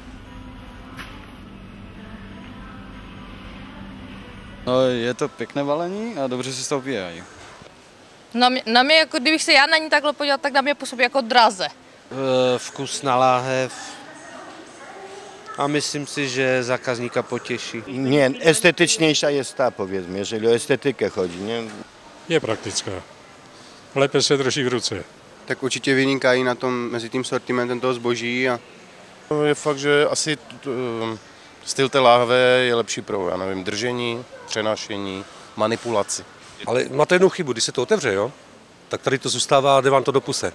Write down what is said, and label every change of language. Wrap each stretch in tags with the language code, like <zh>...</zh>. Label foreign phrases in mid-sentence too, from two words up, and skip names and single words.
<cs>No, je to pěkné balení a dobře si z toho pije. Na mě, jako kdybych se já na ní takhle podíval, tak na mě působí jako draze. Vkusná láhev. A myslím si, že zákazníka potěší.</cs> <pl>Nie, estetyczniejsza jest ta, powiedzmy, jeżeli o estetykę chodzi, nie?</pl> <cs>Je praktická. Lépe se drží v ruce. Tak určitě vynikají na tom, mezi tím sortimentem toho zboží. A... Je fakt, že asi styl té láhve je lepší pro, já nevím, držení, přenášení, manipulaci. Ale máte jednu chybu, když se to otevře, jo? Tak tady to zůstává a jde vám to do puse.</cs>